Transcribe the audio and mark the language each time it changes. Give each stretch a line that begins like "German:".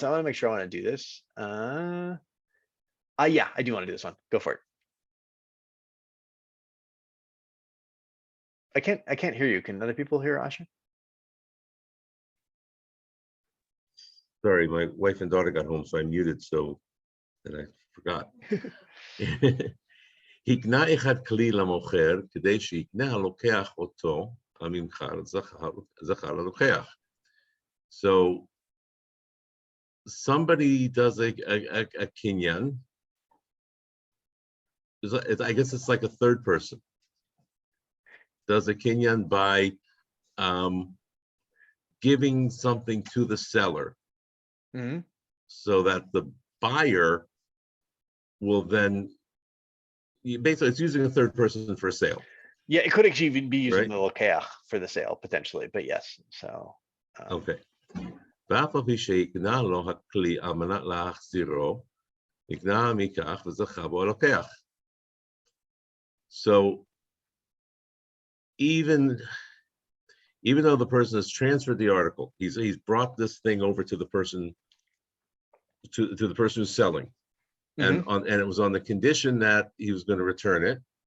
English: So I want to make sure I want to do this. Yeah, I do want to do this one. Go for it. I can't hear you. Can other people hear Asher? Sorry, my wife and daughter got home, so I muted, so and I forgot.
Hebrew: הקנה אחד כלי למוכר כדי שיקנה הלוקח אותו הממכר זכר ללוקח.
English: So somebody does a kinyan. I guess it's like a third person. Does a kinyan by giving something to the seller, so that the buyer will then, basically it's using a third person for a sale. Yeah, it could actually even be using right? the lokeach for the sale potentially, but yes. So okay.
Hebrew: ואף על פי שיקנה לו הכלי על מנת להחזירו, יקנה מכך וזכה בו הלוקח.
English: So even though the person has transferred the article, he's brought this thing over to the person to the person who's selling, and it was on the condition that he was going to return it.